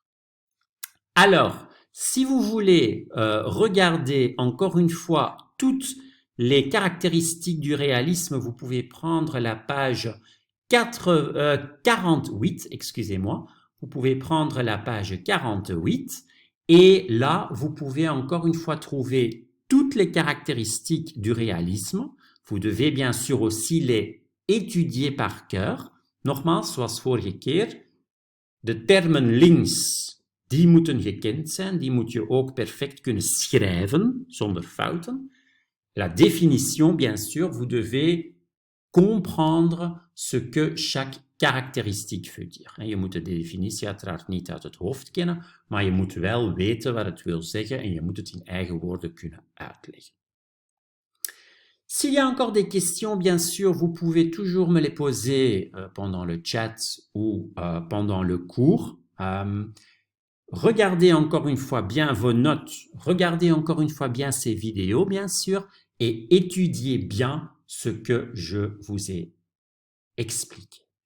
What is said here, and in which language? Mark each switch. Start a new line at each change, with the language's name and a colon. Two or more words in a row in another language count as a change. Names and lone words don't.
French: Alors, si vous voulez regarder encore une fois toutes les caractéristiques du réalisme, vous pouvez prendre la page 48, excusez-moi, vous pouvez prendre la page 48 et là, vous pouvez encore une fois trouver toutes les caractéristiques du réalisme. Vous devez bien sûr aussi les étudier par cœur.
Dutch: Nogmaals, zoals vorige keer, de termen links, die moeten gekend zijn, die moet je ook perfect kunnen schrijven, zonder fouten.
French: La définition, bien sûr, vous devez comprendre ce que chaque caractéristique veut dire.
Dutch: Je moet de definitie uiteraard niet uit het hoofd kennen, maar je moet wel weten wat het wil zeggen en je moet het in eigen woorden kunnen uitleggen.
French: S'il y a encore des questions, bien sûr, vous pouvez toujours me les poser pendant le chat ou pendant le cours. Regardez encore une fois bien vos notes, regardez encore une fois bien ces vidéos, bien sûr, et étudiez bien ce que je vous ai expliqué.